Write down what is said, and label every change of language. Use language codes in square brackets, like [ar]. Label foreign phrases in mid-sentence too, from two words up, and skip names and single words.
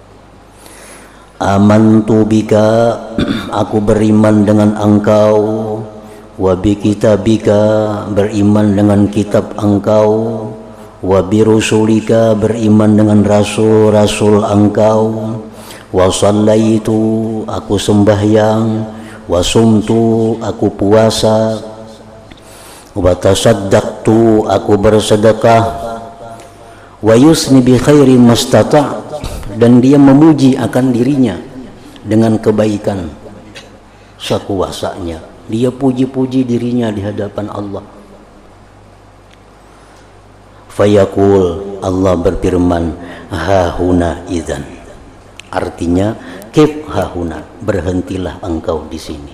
[ar] آمنت بك, [id] aku beriman dengan engkau, [ar] وبكتابك, [id] beriman dengan kitab engkau, [ar] وبرسلك, [id] beriman dengan rasul-rasul engkau, [ar] وصليت, [id] aku sembahyang, [ar] وصمت, [id] aku puasa, [ar] وتصدقت, [id] aku bersedekah, [ar] ويثني بخير ما استطاع', [id] dan dia memuji akan dirinya dengan kebaikan sekuasanya. Dia puji-puji dirinya di hadapan Allah. Fayaqul, Allah berfirman, [ar] ههنا إذن, [id] artinya [ar] قف ههنا, [id] berhentilah engkau di sini.